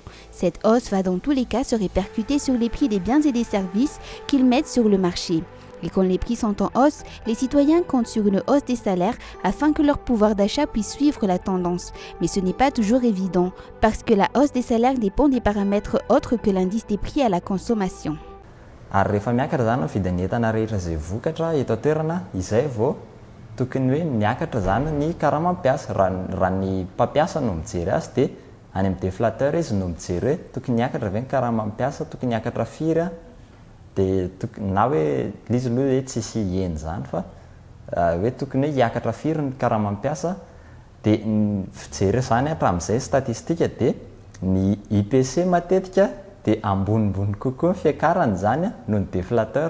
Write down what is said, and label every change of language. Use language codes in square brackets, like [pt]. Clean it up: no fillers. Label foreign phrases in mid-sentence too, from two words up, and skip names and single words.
[fr] Cette hausse va dans tous les cas se répercuter sur les prix des biens et des services qu'ils mettent sur le marché. Et quand les prix sont en hausse, les citoyens comptent sur une hausse des salaires afin que leur pouvoir d'achat puisse suivre la tendance. Mais ce n'est pas toujours évident, parce que la hausse des salaires dépend des paramètres autres que l'indice des prix à la consommation. [mg] Ary rehefa miakatra zany ny vidin'ny entana rehetra izay vokatra eto an-toerana, izay vao tokony hoe miakatra zany ny karamam-piasa. Raha ny mpampiasa no mijery azy dia any amin'ny déflateur izy no mijery hoe tokony miakatra ve ny karamam-piasa, tokony miakatra firy dia na hoe izy aloha hoe tsisy heny zany fa hoe tokony hoe hiakatra firy ny karamam-piasa dia fijery zany hatramin'izay statistika dia ny IPC matetika dia ambonimbony kokoa ny fiakarany zany noho ny déflateur.